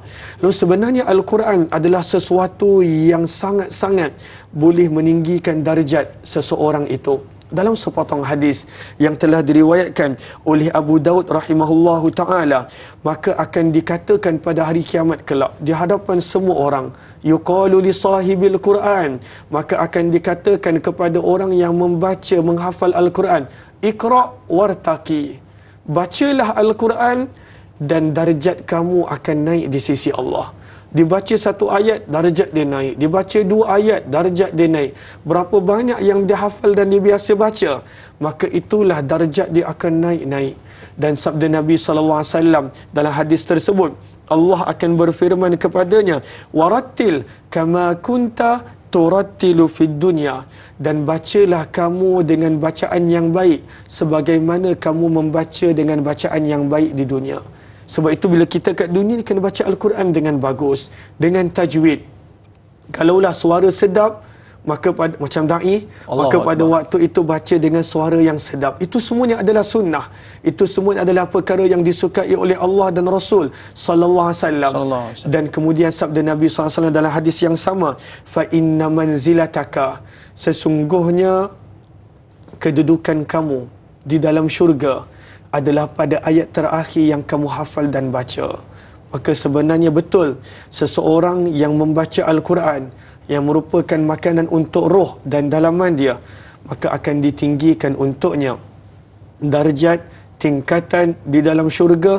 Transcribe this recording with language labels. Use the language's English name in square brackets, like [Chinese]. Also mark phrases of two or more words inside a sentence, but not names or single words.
[Malay] Lalu sebenarnya Al-Quran adalah sesuatu yang sangat-sangat boleh meninggikan darjat seseorang itu. Dalam sepotong hadis yang telah diriwayatkan oleh Abu Daud [Arabic] رحمه الله تعالى, [Malay] maka akan dikatakan pada hari kiamat kelak di hadapan semua orang, [Arabic] يقال لصاحب القرآن, [Malay] maka akan dikatakan kepada orang yang membaca, menghafal Al-Quran, [Arabic] اقرأ وارتق, [Malay] bacalah Al-Quran dan darjat kamu akan naik di sisi Allah. Dibaca satu ayat, darjat dia naik. Dibaca dua ayat, darjat dia naik. Berapa banyak yang dia hafal dan dia biasa baca, maka itulah darjat dia akan naik-naik. Dan sabda Nabi SAW dalam hadis tersebut, Allah akan berfirman kepadanya, [Arabic] ورتل كما كنت ترتل في الدنيا, [Malay] dan bacalah kamu dengan bacaan yang baik sebagaimana kamu membaca dengan bacaan yang baik di dunia. Sebab itu bila kita kat dunia ni kena baca Al-Quran dengan bagus, dengan tajwid. Kalaulah suara sedap, maka macam da'i, maka pada waktu itu baca dengan suara yang sedap. Itu semuanya adalah sunnah. Itu semua adalah perkara yang disukai oleh Allah dan Rasul [Arabic] صلى الله عليه وسلم. [Malay] Dan kemudian sabda Nabi [Arabic] صلى الله عليه وسلم [Malay] dalam hadis yang sama, [Arabic] فإن منزلتك, [Malay] sesungguhnya kedudukan kamu di dalam syurga adalah pada ayat terakhir yang kamu hafal dan baca. Maka sebenarnya betul, seseorang yang membaca Al-Quran yang merupakan makanan untuk roh dan dalaman dia, maka akan ditinggikan untuknya darjat, tingkatan di dalam syurga.